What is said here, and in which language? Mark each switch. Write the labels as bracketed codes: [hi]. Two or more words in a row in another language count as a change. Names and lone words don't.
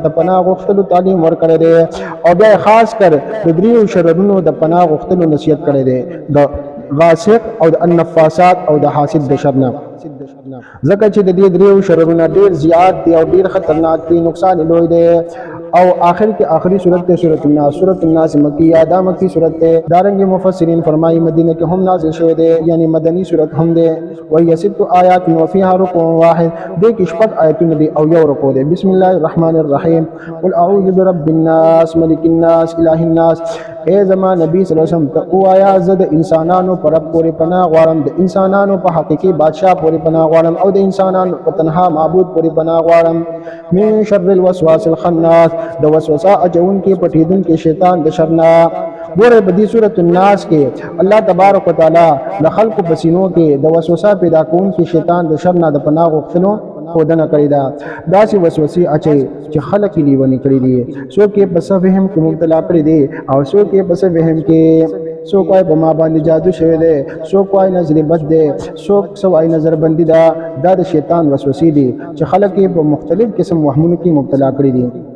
[ps] د پناه غوښتلو تعلیم ورکړی دی او بیا خاص کر د دریو شرونو د پناه غوښتلو نصیحت کړی دی د غاسق او د النفاسات او د حاسد د شر نه ځکه چې د دې دریو شرونو ډیر زیات دي او ډیر خطرناک دي نقصان لوی دی او آخر کې آخری صورت ته سورۃ الناس مکی یا دا مکی صورت ته دارنګ مفسرین فرمایي مدینه کې هم نازل شوی دی یعنی مدنی صورت هم دی [ar] وهي 6 آیات وفيها ركوع واحد [ps] دې کې شپږ آیتونه دي او یو رکوع دی [ar] بسم الله الرحمن الرحیم قل اعوذ برب الناس ملک الناس اله الناس [ps] اے زما نبی صلی الله علیه وسلم ته وایا زه د انسانانو پر رب پورې پناه غواړم د انسانانو په حقيقي بادشاہ پورې پناه غواړم او د انسانانو په تنها معبود پورې پناه غواړم [ar] من شر الوسواس الخناس [ps] د وسوسه اچون کې پټیدون کې شیطان د شر نه ګوره په دې سورۃ الناس کې [ar] الله تبارک وتعالى [ps] د خلق په سینو کې د وسوسه پیدا کون کې شیطان د شر نه د پناه غوښتلو خودنه کړی دا داسې وسوسې اچي چې خلک یې لیونی کړی دي څوک یې په فهم کې مبتلا کړی دي او څوک یې په فهم کې څوک وايي په ما باندې جادو شوی دی څوک وايي نظر بد دی څوک وايي نظر بندي دا د شیطان وسوسې دي چې خلک یې په مختلف قسم وهمونو کې مبتلا کړی دي